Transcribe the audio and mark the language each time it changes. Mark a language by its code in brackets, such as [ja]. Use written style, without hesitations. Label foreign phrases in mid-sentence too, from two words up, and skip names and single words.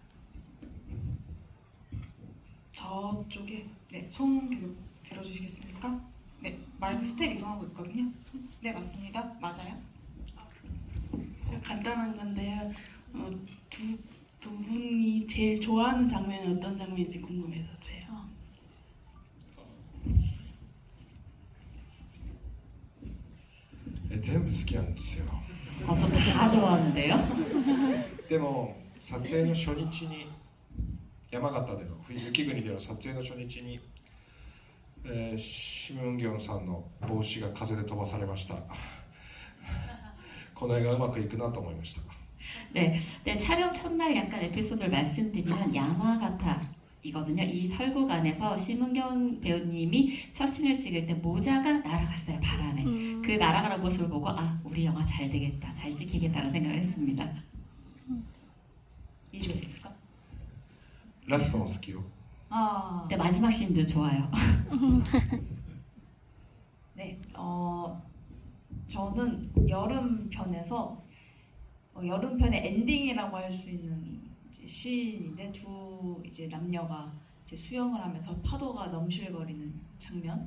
[ko] 저쪽에 네, 손 계속 들어주시겠습니까? 네, 마이크 스텝 이동하고 있거든요. 네, 맞습니다. 맞아요. 제가 간단한 건데요. 두 분이 제일 좋아하는 장면은 어떤 장면인지 궁금해서요. [ja] 全部好きなんですよ。 [ko] 저 다 좋아하는데요. [ja] でも撮影の初日に山形での雪国での撮影の初日に、シム・ウンギョンさんの帽子が風で飛ばされました。この映画うまくいくなと思いました。 [ko] 네, 네, 촬영 첫날 약간 에피소드를 말씀드리면 야마가타이거든요. 이 설국안에서 심은경 배우님이 첫 씬을 찍을 때 모자가 날아갔어요, 바람에. 그 날아가는 모습을 보고 아, 우리 영화 잘 되겠다, 잘 찍히겠다는 생각을 했습니다. 이주호 됐을까? [ja] ラストも好きよ。 [ko] 아, 네, 마지막 씬도 좋아요. 네, 저는 여름편에서 여름편의 엔딩이라고 할 수 있는 이제 시인인데 두 이제 남녀가 이제 수영을 하면서 파도가 넘실거리는 장면.